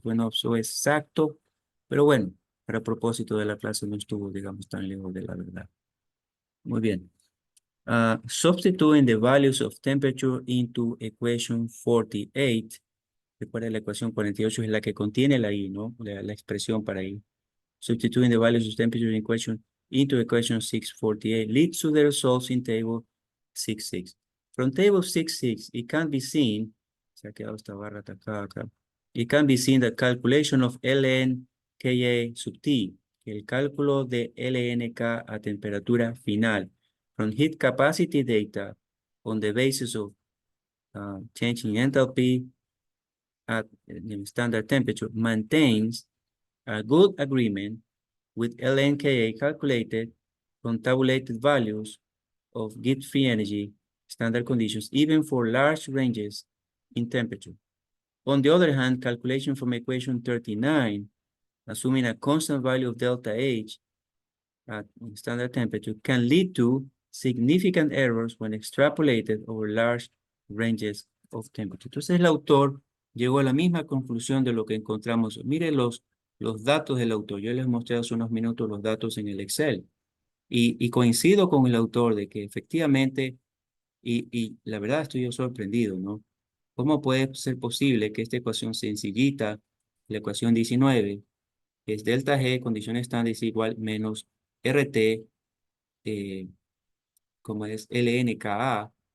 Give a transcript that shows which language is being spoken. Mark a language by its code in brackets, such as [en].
[es] Bueno, eso es exacto, pero bueno, para propósito de la clase no estuvo, digamos, tan lejos de la verdad. Muy bien. [en] Substituting the values of temperature into equation 48. [es] Recuerda, la ecuación 48 es la que contiene la I, ¿no? La expresión para I. [en] Substituting the values of temperature in equation into equation 648 leads to the results in table 66. From table 66, it can be seen, [es] se ha quedado esta barra atacada acá, [en] it can be seen the calculation of ln Ka sub T, [es] el cálculo de LNK a temperatura final, [en] from heat capacity data on the basis of changing enthalpy at standard temperature maintains a good agreement with LNKA calculated from tabulated values of heat free energy standard conditions, even for large ranges in temperature. On the other hand, calculation from equation 39, assuming a constant value of delta H at standard temperature, can lead to significant errors when extrapolated over large ranges of temperature. [es] Entonces el autor llegó a la misma conclusión de lo que encontramos. Mire los datos del autor. Yo les mostré hace unos minutos los datos en el Excel. Y coincido con el autor de que efectivamente, y la verdad estoy yo sorprendido, ¿no? ¿Cómo puede ser posible que esta ecuación sencillita, la ecuación 19, que es delta G, condición estándar es igual menos RT, como es LNKA,